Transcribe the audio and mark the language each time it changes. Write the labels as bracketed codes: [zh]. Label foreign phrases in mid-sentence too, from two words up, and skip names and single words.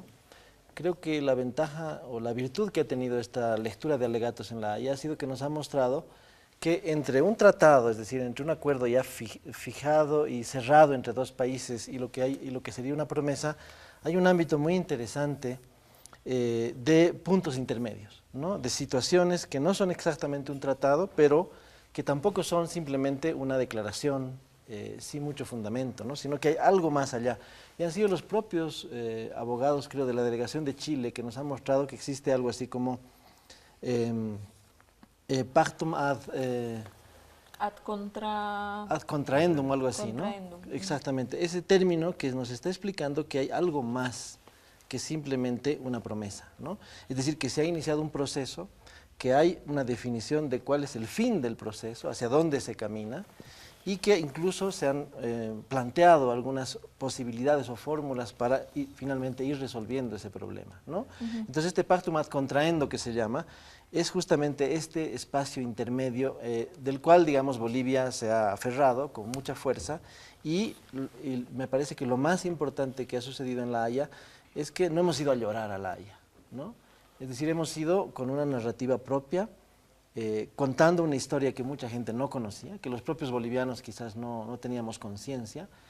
[es] Creo que la ventaja o la virtud que ha tenido esta lectura de alegatos en la Haya ha sido que nos ha mostrado que entre un tratado, es decir, entre un acuerdo ya fijado y cerrado entre dos países y lo que sería una promesa, hay un ámbito muy interesante de puntos intermedios, ¿no? De situaciones que no son exactamente un tratado, pero que tampoco son simplemente una declaración sin mucho fundamento, ¿no? Sino que hay algo más allá. Y han sido los propios abogados, creo, de la delegación de Chile que nos han mostrado que existe algo así como [la] pactum ad contraendum [es] o algo así, ¿no? Exactamente. Ese término que nos está explicando que hay algo más que simplemente una promesa, ¿no? Es decir, que se ha iniciado un proceso, que hay una definición de cuál es el fin del proceso, hacia dónde se camina, y que incluso se han planteado algunas posibilidades o fórmulas para finalmente ir resolviendo ese problema, ¿no? Entonces este [la] pactum ad contraendo [es] que se llama es justamente este espacio intermedio del cual, digamos, Bolivia se ha aferrado con mucha fuerza y me parece que lo más importante que ha sucedido en La Haya es que no hemos ido a llorar a La Haya, ¿no? Es decir, hemos ido con una narrativa propia, contando una historia que mucha gente no conocía, que los propios bolivianos quizás no teníamos conciencia.